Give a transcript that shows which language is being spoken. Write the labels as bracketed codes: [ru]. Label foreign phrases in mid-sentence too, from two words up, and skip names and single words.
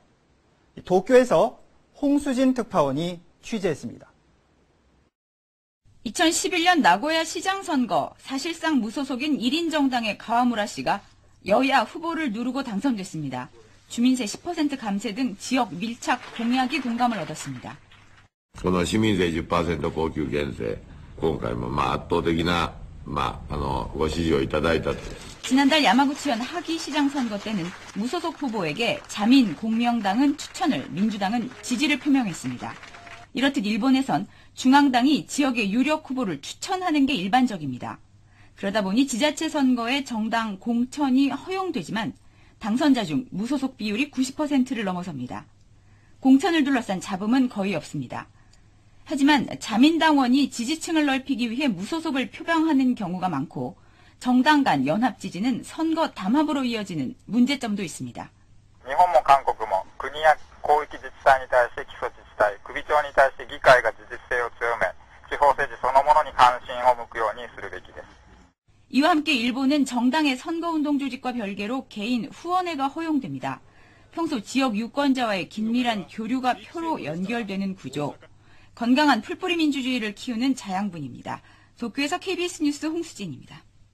[ko] 도쿄에서 홍수진 특파원이 취재했습니다. 2011년 나고야 시장 선거 사실상 무소속인 1인 정당의 가와무라 씨가 여야 후보를 누르고 당선됐습니다. 주민세 10% 감세 등 지역 밀착 공약이 공감을 얻었습니다. [ja] この市民税 10% 高級減税、今回も圧倒的なご支持をいただいたと。 [ko] 지난달 야마구치현 하기 시장 선거 때는 무소속 후보에게 자민 공명당은 추천을, 민주당은 지지를 표명했습니다. 이렇듯 일본에선 중앙당이 지역의 유력 후보를 추천하는 게 일반적입니다. 그러다 보니 지자체 선거에 정당 공천이 허용되지만 당선자 중 무소속 비율이 90%를 넘어섭니다. 공천을 둘러싼 잡음은 거의 없습니다. 하지만 자민당원이 지지층을 넓히기 위해 무소속을 표방하는 경우가 많고 정당 간 연합 지지는 선거 담합으로 이어지는 문제점도 있습니다. 일본도 한국도 국이야 공익 [ja] 自治体に対して基礎自治体、首長に対して議会が自治性を強め、地方政治そのものに関心を向くようにするべきです。 [ko] 이와 함께 일본은 정당의 선거운동 조직과 별개로 개인 후원회가 허용됩니다. 평소 지역 유권자와의 긴밀한 교류가 표로 연결되는 구조. 건강한 풀뿌리 민주주의를 키우는 자양분입니다. 도쿄에서 KBS 뉴스 홍수진입니다.